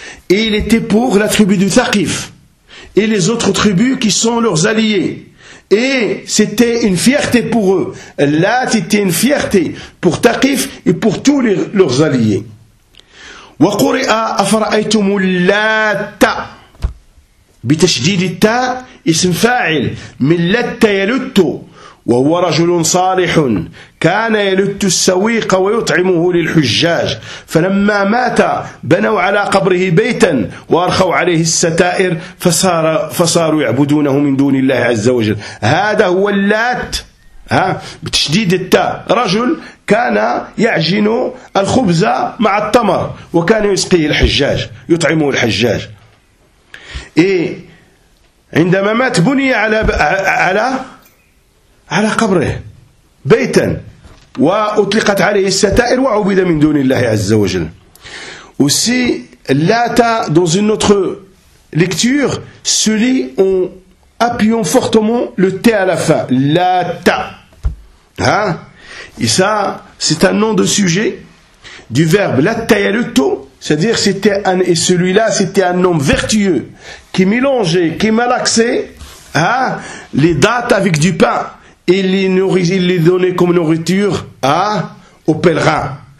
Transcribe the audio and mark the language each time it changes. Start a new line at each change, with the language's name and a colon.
French: Et il était pour la tribu du Thaqif et les autres tribus qui sont leurs alliés. Et c'était une fierté pour eux. Lat était une fierté pour Thaqif et pour tous leurs alliés.
Arabic: وقرئ أفرأيتم اللات بتشديد التاء اسم فاعل من لت يلت، وهو رجل صالح كان يلت السويق ويطعمه للحجاج، فلما مات بنوا على قبره بيتا وأرخوا عليه الستائر فصاروا يعبدونه من دون الله عز وجل. هذا هو اللات، ها بتشديد التاء، رجل كان يعجن الخبز مع التمر وكان يسقيه الحجاج يطعمه الحجاج. إيه عندما مات بني على على على قبره بيتا وأطلقت عليه الستائر وعبد من دون الله عز وجل.
French: aussi لاتا dans une autre lecture se lit en appuyant fortement le T à la fin لاتا. Hein? Et ça, c'est un nom de sujet du verbe latayaluto, c'est-à-dire c'était un, et celui-là c'était un nom vertueux qui mélangeait, qui malaxait, hein, les dattes avec du pain et les donnait comme nourriture, hein, aux pèlerins.